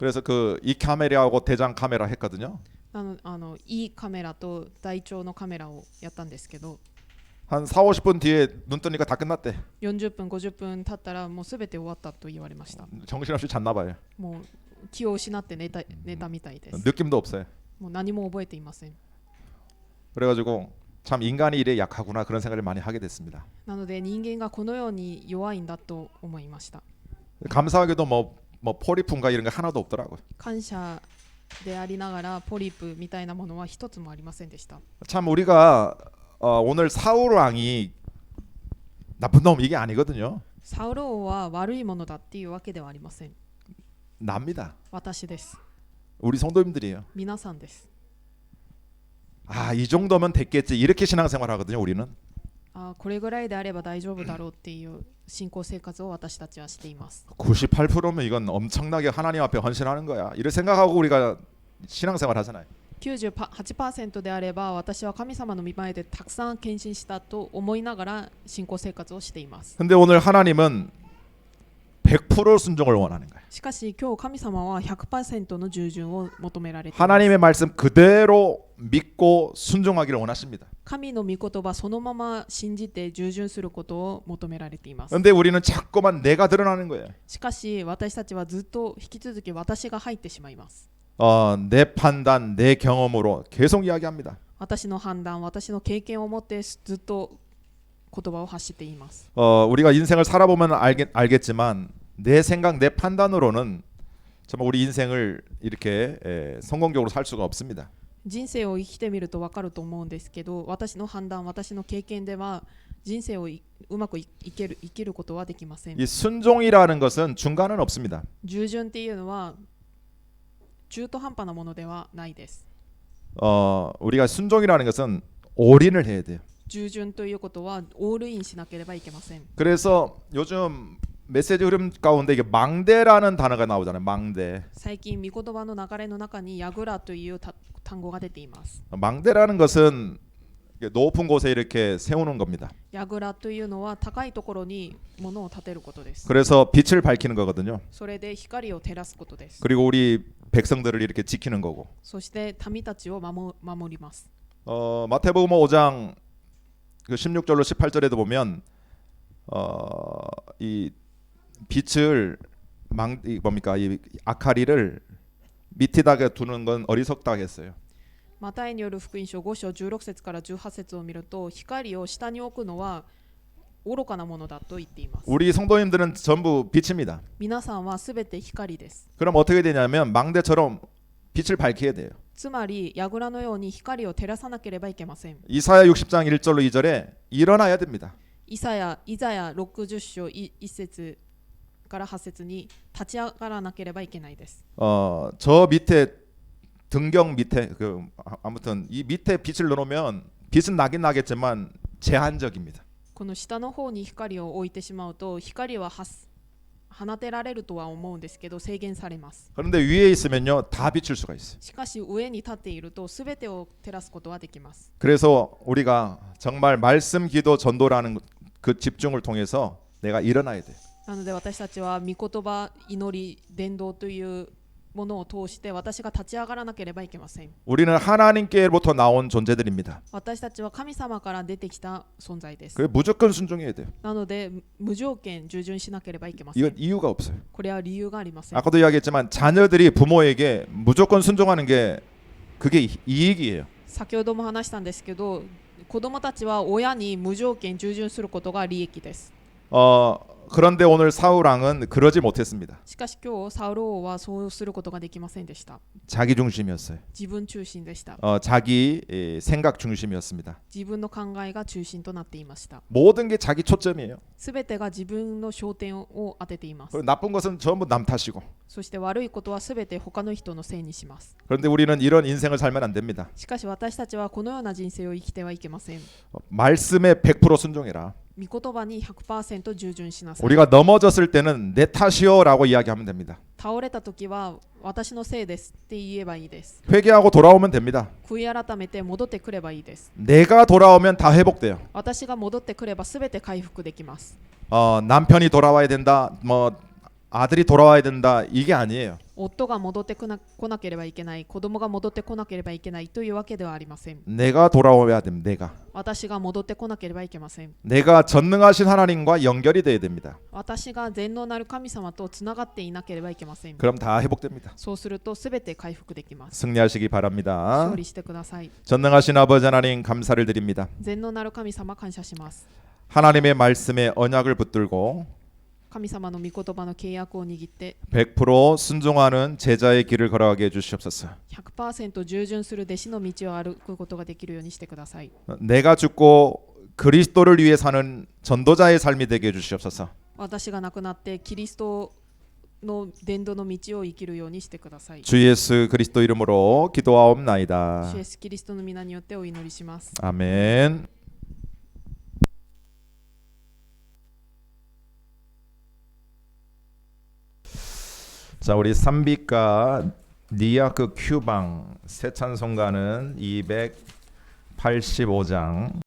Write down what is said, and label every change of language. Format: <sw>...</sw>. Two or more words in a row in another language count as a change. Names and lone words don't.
<ko>그래서 그 이 카메라하고 대장 카메라 했거든요.</ko> <ja>いいカメラと大腸のカメラをやったんですけど</ja> <ko>한 4, 50분 뒤에 눈 뜨니까 다 끝났대.</ko> <ja>40 分50分経ったらもうすべて終わったと言われました。</ja> <ko>정신없이 잤나 봐요.</ko> <ja>もう気を失って寝たみたいです。</ja> <ko>느낌도 없어요.</ko> <ja>もう何も覚えていません。</ja> <ko>그래가지고 참 인간이 이래 약하구나 그런 생각을 많이 하게 됐습니다.</ko> <ja>なので人間がこのように弱いんだと思いました。</ja> <ko>감사하게도 뭐 포리품가 이런 게 하나도 없더라고요.</ko> <ja>感謝でありながらポリプみたいなものは一つもありませんでした。</ja> <ko>참 우리가 오늘 사울 왕이 나쁜 놈 이게 아니거든요.</ko> <ja>サウル王は悪いものだっていうわけではありません。</ja> <ko>납니다.</ko> <ja>私です。</ja> <ko>우리 성도님들이에요.</ko> <ja>皆さんです。</ja> <ko>이 정도면 됐겠지 이렇게 신앙생활 하거든요. 우리는</ko> <ja>これぐらいであれば大丈夫だろうっていう信仰生活を私たちはしています。</ja> <ko>98%면 이건 엄청나게 하나님 앞에 헌신하는 거야. 이렇게 생각하고 우리가 신앙생활 하잖아요.</ko> <ja>98% であれば私は神様の御前でたくさん献身したと思いながら信仰生活をしています。</ja> <ko>근데 오늘 하나님은 100% 순종을 원하는 거예요.</ko> <ja>しかし今日神様は 100% の従順を求められています。</ja> <ko>하나님의 말씀 그대로 믿고 순종하기를 원하십니다.</ko> <ja>神の御言葉そのまま信じて従順することを求められています。</ja> <ko>근데 우리는 자꾸만 내가 드러나는 거예요.</ko> <ja>しかし私たちはずっと引き続き私が入ってしまいます。</ja> <ko>내 판단, 내 경험으로 계속 이야기합니다.</ko> <ja>私の判断、私の経験を持ってずっと言葉を発しています。</ja> <ko>우리가 인생을 살아보면 알겠지만 내 생각, 내 판단으로는 정말 우리 인생을 이렇게 성공적으로 살 수가 없습니다.</ko> <ja>人生を生きてみると分かると思うんですけど、私の判断、私の経験では人生をうまく生きることはできません。</ja> <ko>이 순종이라는 것은 중간은 없습니다.</ko> <ja>従順っていうのは中途半端なものではないです。</ja> <ko>우리가 순종이라는 것은 올인을 해야 돼요.</ko> <ja>従順ということはオールインしなければいけません。</ja> <ko>그래서 요즘 메시지 흐름 가운데 이게 망대라는 단어가 나오잖아요. 망대.</ko> <ja>最近御言葉の流れの中にヤグラという単語が出ています。</ja> <ko>망대라는 것은 높은 곳에 이렇게 세우는 겁니다.</ko> <ja>ヤグラというのは高いところに物を建てることです。</ja> <ko>그래서 빛을 밝히는 거거든요.</ko> <ja>それで光を照らすことです。</ja> <ko>그리고 우리 백성들을 이렇게 지키는 거고.</ko> <ja>そして民たちを守ります。</ja> <ko>마태복음 5장 그 16절로 18절에도 보면 이 빛을 이 아카리를 밑에다가 두는 건 어리석다 했어요.</ko> <ja>マタイによる福音書5章16節から18節を見ると、光を下に置くのは愚かなものだと言っています。</ja> <ko>우리 성도님들은 전부 빛입니다.</ko> <ja>皆さんはすべて光です。</ja> <ko>그럼 어떻게 되냐면 망대처럼 빛을 밝혀야 돼요.</ko> <ja>つまり櫓のように光を照らさなければいけません。</ja> <ko>이사야 60장 1절로 2절에 일어나야 됩니다.</ko> <ja>イザヤ60章1節から8節に立ち上がらなければいけないです。</ja> <ko>저 밑에 등경 밑에 아무튼 이 밑에 빛을 넣으면 빛은 나긴 나겠지만 제한적입니다.</ko> <ja>この下の方に光を置いてしまうと光は放てられるとは思うんですけど制限されます。</ja> <ko>그런데 위에 있으면요 다 비출 수가 있어요.</ko> <ja>しかし上に立っているとすべてを照らすことはできます。</ja> <ko>그래서 우리가 정말 말씀 기도 전도라는 그 집중을 통해서 내가 일어나야 돼요.</ko> <ja>なので私たちは御言葉、祈り、伝道というものを通して私が立ち上がらなければいけません。</ja> <ko>우리는 하나님께로부터 나온 존재들입니다.</ko> <ja>私たちは神様から出てきた存在です。</ja> <ko>그래 무조건 순종해야 돼요.</ko> <ja>なので無条件従順しなければいけません。</ja> <ko>이건 이유가 없어요.</ko> <ja>これは理由がありません。</ja> <ko>아까도 이야기했지만 자녀들이 부모에게 무조건 순종하는 게 그게 이익이에요.</ko> <ja>先ほども話したんですけど、 子供たちは親に無条件従順することが利益です。</ja> <ko>그런데 오늘 사울 왕은 그러지 못했습니다.</ko> <ja>しかし今日サウル王はそうすることができませんでした。</ja> <ko>자기 중심이었어요.</ko> <ja>自分中心でした。</ja> <ko>자기 생각 중심이었습니다.</ko> <ja>自分の考えが中心となっていました。</ja> <ko>모든 게 자기 초점이에요.</ko> <ja>すべてが自分の焦点を当てています。</ja> <ko>그리고 나쁜 것은 전부 남 탓이고.</ko> <ja>そして悪いことはすべて他の人のせいにします。</ja> <ko>그런데 우리는 이런 인생을 살면 안 됩니다.</ko> <ja>しかし私たちはこのような人生を生きてはいけません。</ja> <ko>말씀에 100% 순종해라.</ko> <ja>御言葉に 100% 従順しなさい。</ja> <ko>우리가 넘어졌을 때는 내 탓이요라고 이야기하면 됩니다.</ko> <ja>倒れた時は私のせいですって言えばいいです。</ja> <ko>회개하고 돌아오면 됩니다.</ko> <ja>悔い改めて戻ってくればいいです。</ja> <ko>내가 돌아오면 다 회복돼요.</ko> <ja>私が戻ってくればすべて回復できます。</ja> <ko>남편이 돌아와야 된다. 뭐 아들이 돌아와야 된다. 이게 아니에요.</ko> <ja>夫が戻ってこなければいけない、子供が戻ってこなければいけないというわけではありません。</ja> <ko>내가 돌아와야 됩니다. 내가.</ko> <ja>私が戻ってこなければいけません。</ja> <ko>내가 전능하신 하나님과 연결이 돼야 됩니다.</ko> <ja>私が全能なる神様とつながっていなければいけません。</ja> <ko>그럼 다 회복됩니다.</ko> <ja>そうするとすべて回復できます。</ja> <ko>승리하시기 바랍니다.</ko> <ja>勝利してください。</ja> <ko>전능하신 아버지 하나님 감사를 드립니다.</ko> <ja>全能なる神様感謝します。</ja> <ko>하나님의 말씀에 언약을 붙들고</ko> <ja>神様の御言葉の契約を握って</ja> <ko>100% 순종하는 제자의 길을 걸어가게 해주시옵소서.</ko> <ja>100% 従順する弟子の道を歩くことができるようにしてください。</ja> <ko>내가 죽고 그리스도를 위해 사는 전도자의 삶이 되게 해주시옵소서.</ko> <ja>私が亡くなってキリストの伝道の道を生きるようにしてください。</ja> <ko>주 예수 그리스도 이름으로 기도하옵나이다.</ko> <ja>主イエスキリストの皆によってお祈りします。</ja> <ko>아멘. 자, 우리 삼비과 니아크 큐방 새 찬송가는 285장</ko>